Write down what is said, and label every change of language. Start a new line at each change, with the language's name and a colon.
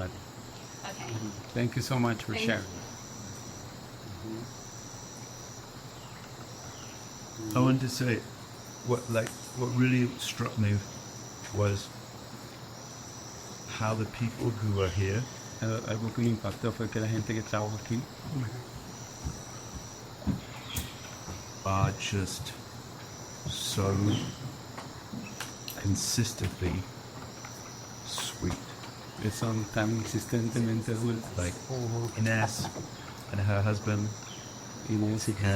English: Okay. Thank you so much for Thank sharing. I wanted to say, what really struck me was how the people who are here
Spanish: Algo que me impactó fue que la gente que estaba aquí
English: are just so consistently sweet.
Spanish: son tan insistentemente dulces.
English: Like Ines and her husband,
Spanish: Inés y